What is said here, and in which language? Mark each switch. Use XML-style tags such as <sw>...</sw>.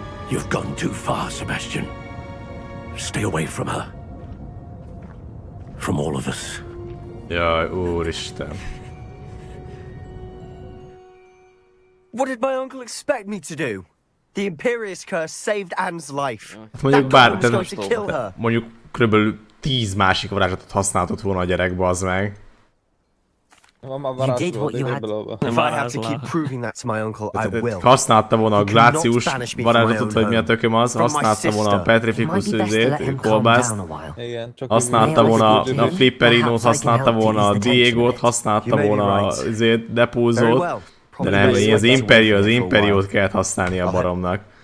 <en>You've gone too far, Sebastian. Stay away from her. From all of us.</en> <hu>Jaj, úristen.</hu> <en>What did my uncle expect me to do? The Imperious curse saved Anne's life.</en> <hu>Mondjuk bár,</hu> <en>was going to kill her.</en> <hu>mondjuk körülbelül 10 másik varázslatot használhatott volna a gyerek, bazd meg.</hu> <en>You did what you had. If I have to keep proving that to my uncle, I will.</en> <hu>Használta volna a glácius varázslatot, vagy mi a tököm az, használta volna a petrificus kolbászt, használta volna a flipperinót, használta volna a Diegót, használta volna a depózót, de nem, az imperiót kellett használni a baromnak.</hu>